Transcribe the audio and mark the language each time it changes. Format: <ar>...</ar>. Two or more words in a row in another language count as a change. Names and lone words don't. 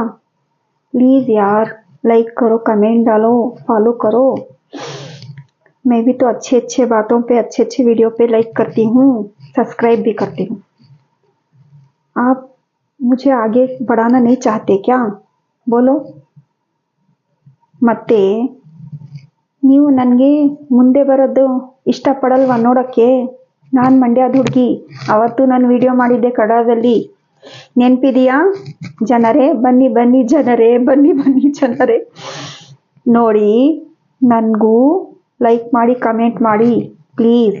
<hi>प्लीज़ यार, लाइक करो, कमेंट डालो, फॉलो करो। मैं भी तो अच्छे अच्छे बातों पे, अच्छे अच्छे वीडियो पे लाइक करती हूँ, सब्सक्राइब भी करती हूँ। आप मुझे आगे बढ़ाना नहीं चाहते क्या? बोलो।</hi> <kn>ಮತ್ತೆ ನೀವು ನನಗೆ ಮುಂದೆ ಬರೋದು ಇಷ್ಟಪಡಲ್ವಾ ನೋಡೋಕ್ಕೆ? ನಾನು ಮಂಡ್ಯದ ಹುಡುಗಿ, ಅವತ್ತು ನಾನು ವಿಡಿಯೋ ಮಾಡಿದ್ದೆ ಕನ್ನಡದಲ್ಲಿ, ನೆನಪಿದೆಯಾ ಜನರೇ? ಬನ್ನಿ ಬನ್ನಿ ಜನರೇ, ಬನ್ನಿ ಬನ್ನಿ ಜನರೇ, ನೋಡಿ ನನಗೂ ಲೈಕ್ ಮಾಡಿ, ಕಮೆಂಟ್ ಮಾಡಿ ಪ್ಲೀಸ್.</kn>